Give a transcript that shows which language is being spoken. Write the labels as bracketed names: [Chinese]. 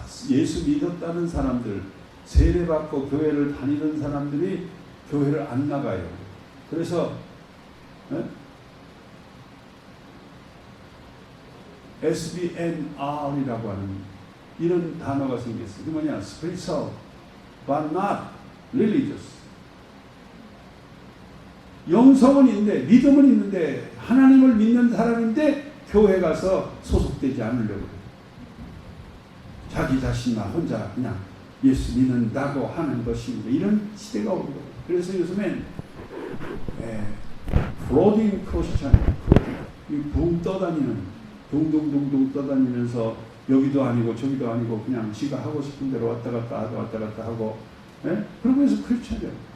[Korean] 예수 믿었다는 사람들, 세례받고 교회를 다니는 사람들이 교회를 안 나가요. 그래서 SBNR이라고 하는 이런 단어가 생겼어요. 그 뭐냐? [English] Spiritual but not religious. [Korean] 영성은 있는데, 믿음은 있는데, 하나님을 믿는 사람인데 교회 가서 소속되지 않으려고 해요. 자기 자신나 혼자 그냥 예수 믿는다고 하는 것입니다. 이런 시대가 오는 거예요. 그래서 요즘엔 플로팅 크리스찬, 붕 떠다니는, 둥둥둥둥 떠다니면서 여기도 아니고 저기도 아니고 그냥 지가 하고 싶은 대로 왔다 갔다 하고, 그러고 해서 크리스찬이에요.